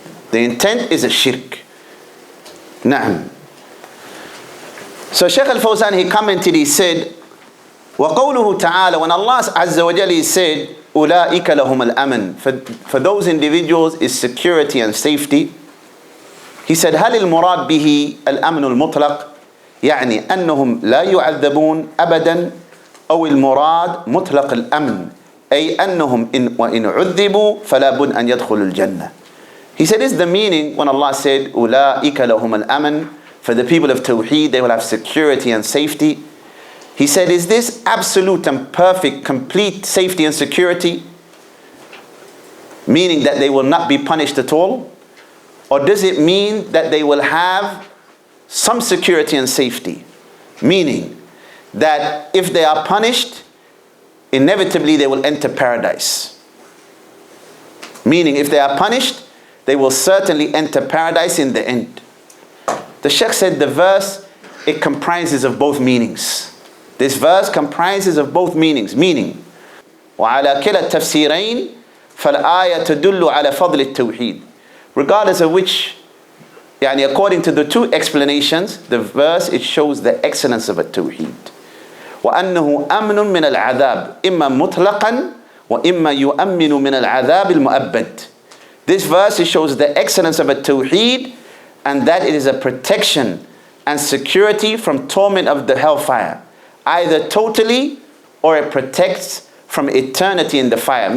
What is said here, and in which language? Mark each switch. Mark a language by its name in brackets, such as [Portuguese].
[English] The intent is a shirk. Na'am. So Shaykh al-Fawzan, he commented, he said, وَقَوْلُهُ تَعَالَى, when Allah Azza wa Jalla, he said, أُولَٰئِكَ لَهُمُ الْأَمَنِ, for those individuals is security and safety. [Arabic] He said, هل المراد به الأمن المطلق يعني أنهم لا يعذبون أبدا أو المراد مطلق الأمن أي أنهم وإن عذبوا فلا بد أن يدخلوا الجنة. [English] He said, is the meaning when Allah said أولئك لهم الأمن, for the people of Tawheed they will have security and safety. He said, is this absolute and perfect, complete safety and security, meaning that they will not be punished at all? Or does it mean that they will have some security and safety, meaning that if they are punished, inevitably they will enter paradise? Meaning if they are punished, they will certainly enter paradise in the end. The Shaykh said the verse, it comprises of both meanings. [Arabic] This verse comprises of both meanings, meaning وَعَلَى كِلَا التَّفْسِيرَيْنِ فَالْآيَةُ تَدُلُّ عَلَى فَضْلِ التَّوْحِيدِ. [English] Regardless of which, according to the two explanations, the verse, it shows the excellence of At-Tawheed. [Arabic] وَأَنَّهُ أَمْنٌ مِنَ الْعَذَابِ إِمَّا مُطْلَقًا وَإِمَّا يُؤَمِّنُ مِنَ الْعَذَابِ الْمُؤَبَّدِ. [English] This verse, it shows the excellence of At-Tawheed, and that it is a protection and security from torment of the hellfire, either totally or it protects from eternity in the fire.